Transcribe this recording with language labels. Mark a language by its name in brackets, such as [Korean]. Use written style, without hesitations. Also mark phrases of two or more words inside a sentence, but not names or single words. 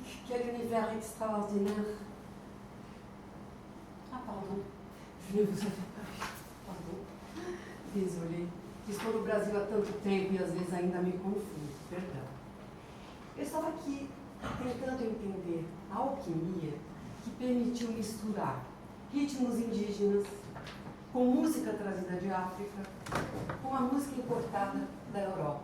[French] Quel univers extraordinaire. Ah, pardon. Je ne vous avais pas vu. Pardon. Désolée. [Portuguese] Estou no Brasil há tanto tempo e às vezes ainda me confundo. Perdão. Eu estava aqui tentando entender a alquimia que permitiu misturar ritmos indígenas com música trazida de África, com a música importada da Europa.